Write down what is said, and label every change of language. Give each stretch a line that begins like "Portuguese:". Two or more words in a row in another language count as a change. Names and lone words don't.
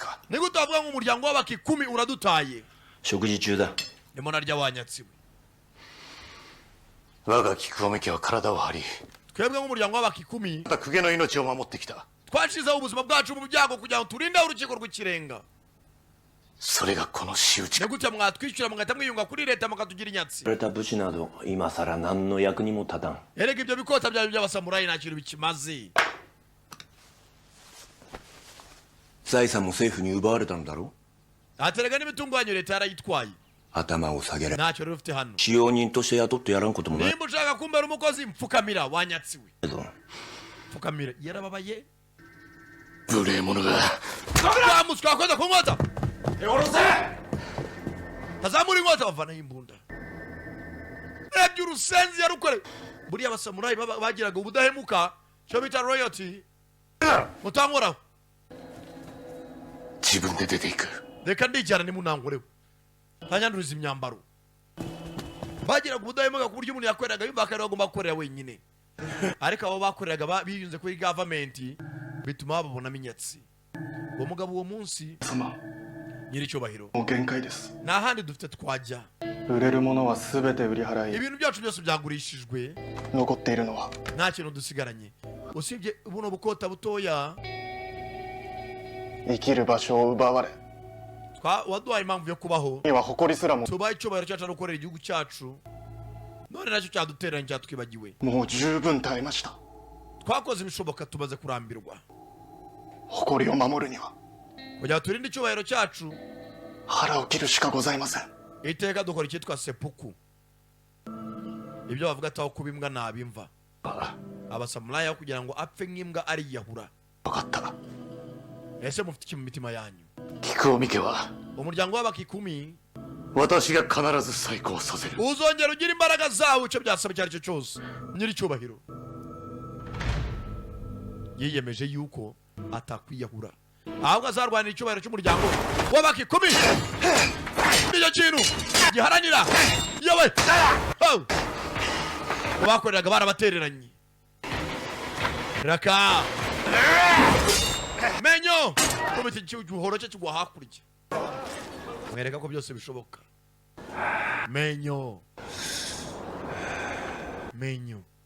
Kinyarwanda: nigute bavuga ngo umuryango w'abakikumi uradutaye
Japanese: 食事中だ
Kinyarwanda: ndimo narya wanyatsiwe
Japanese: 我が菊込家は体を張り
Kinyarwanda: twebwe nk'umuryango w'abakikumi
Japanese: また公家の命を守ってきた
Kinyarwanda: twashizeho ubuzima bwacu mu byago kugira ngo turinde urukiko rw'ikirenga
Japanese: それがこの仕打ち
Kinyarwanda: nigute mwatwishyura mugahita mwiyunga kuri leta mukatugira inyatsi
Japanese: れた武士など今さら何の役にも立たん
Kinyarwanda: erega ibyo bikota byawe by'abasamurayi nta kintu bikimaze
Japanese: 財産も政府に奪われたのだろ
Kinyarwanda: aterega n'imitungo yanyu leta yarayitwaye
Japanese: 頭を下げれ
Kinyarwanda: ntacyo rero ufite hano
Japanese: 使用人として雇ってやらんこともない
Kinyarwanda: nimba ushaka kumbera umukozi mpfukamira wanyatsiwe
Japanese: けど
Kinyarwanda: pfukamira yarababaye
Japanese: 無礼者が
Kinyarwanda: twamuswe wakoze ku nkota tazamura inkota bavanaho imbunda rebye urusenzi yarukore buriya abasamurayi bagiraga ubudahemuka cyo bita royalty mutankoraho
Japanese: 自分で出ていく
Kinyarwanda: reka ndijyana nimunangoreho ntanyanduriza imyambaro bagiraga ubudahemuka ku buryo umuntu yakoreraga yumva ko ariwe agomba gukorera wenyine ariko abo bakoreraga biyunze kuri gavamenti bituma babonamo inyatsi uwo mugabo uwo munsi nyiricyubahiro
Japanese: もう限界です
Kinyarwanda: nta handi dufite twajya
Japanese: 売れるものは全て売り払い
Kinyarwanda: ibintu byacu byose byagurishijwe
Japanese: 残っているのは
Kinyarwanda: nta kintu dusigaranye usibye buno bukota butoya
Japanese: 生きる場所を奪われ
Kinyarwanda: waduhaye impamvu yo kubaho
Japanese: には誇りすらも
Kinyarwanda: tubaye icyubahiro cyacu no gukorera igihugu cyacu none nacyo cyadutereranye cyatwibagiwe
Japanese: もう十分耐えました
Kinyarwanda: twakoze ibishoboka tumaze kurambirwa
Japanese: 誇りを守るには
Kinyarwanda: kugira ngo turinde icyubahiro cyacu
Japanese: 腹を切るしかございません
Kinyarwanda: iteka dukora icyitwa sepuku ibyo bavuga ataho kuba imbwa ntabimva abasamurayi aho kugira ngo apfe nk'imbwa ariyahura
Japanese: 分かった
Kinyarwanda: ese mufite iki mu mitima yanyu
Japanese: 菊尾家は
Kinyarwanda: umuryango w'abakikumi
Japanese: 私が必ず再興させる
Kinyarwanda: uzongera ugira imbaraga zawo icyo byasaba icyo ari cyo cyose nyiricyubahiro yiyemeje yuko atakwiyahura ahubwo azarwanira icyubahiro cy'umuryango w'abakikumi nicyo kintu giharanira yewe bakoreraga barabatereranye raka menyo kubita igihoro cye kigwa hakurya mwereka ko byose bishoboka menyo menyo